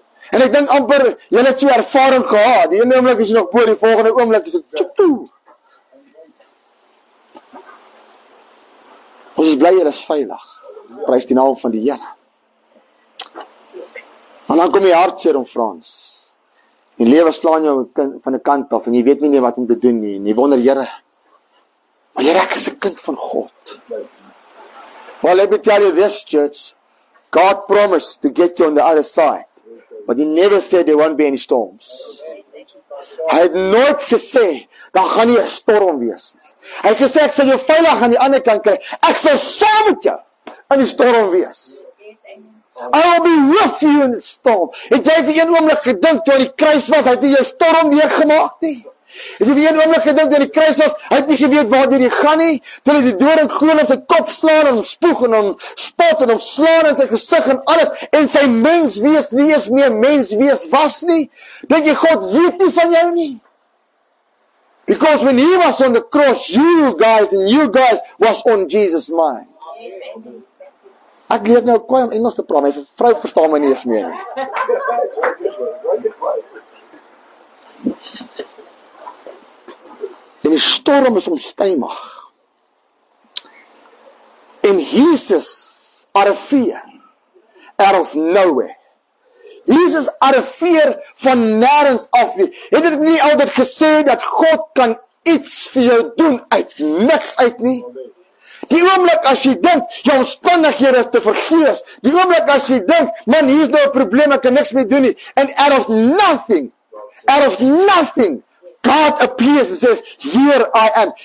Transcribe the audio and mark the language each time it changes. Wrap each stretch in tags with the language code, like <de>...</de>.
<af>En ek dink amper, jy het so ervaring gehad, die ene oomblik is jy nog bo, die volgende oomblik is dit tjoe. Ons is bly julle is veilig. Prys die naam van die Here. En dan kom die hartseer om Frans. Die lewe slaan jou van 'n kant af en jy weet nie meer wat om te doen nie. En jy wonder, Here, maar Here, ek is 'n kind van God.</af> <en>Well, let me tell you this, church. God promised to get you on the other side. But he never said there won't be any storms.</en> <af>Hy het nooit gesê, daar gaan nie 'n storm wees nie. Hy het gesê, ek sal jou veilig aan die ander kant kry. Ek sal saam met jou in die storm wees.</af> <en>I will be with you in the storm.</en> <af>Het jy vir een oomblik gedink, toe aan die kruis was, hy het nie jou storm weergemaak nie? Het jy vir een oomblik gedink, toe aan die kruis was, hy het nie geweet waar hy gaan nie? Toe hy die dood en gloon op sy kop slaan, en hom spoeg, en hom spot, en hom slaan in sy gesig, en alles, en sy menswees nie eens meer menswees was nie? Dink jy, God weet nie van jou nie?</af> <en>Because when he was on the cross, you guys was on Jesus' mind.</en> <af>Ek leer nou kwaai om Engels te praat, my vrou verstaan my nie eens meer nie. En die storm is onstuimig. En Jesus arriveer</af> <en>out of nowhere.</en> <af>Jesus arriveer van nêrens af nie. Het dit nie altyd gesê dat God kan iets vir jou doen uit niks uit nie? Die oomblik as jy dink, jou omstandighede is te vergees. Die oomblik as jy dink, man, hier is nou 'n probleem, ek kan niks meer doen nie.</af> <en>And out of nothing, God appears and says, here I am.</en>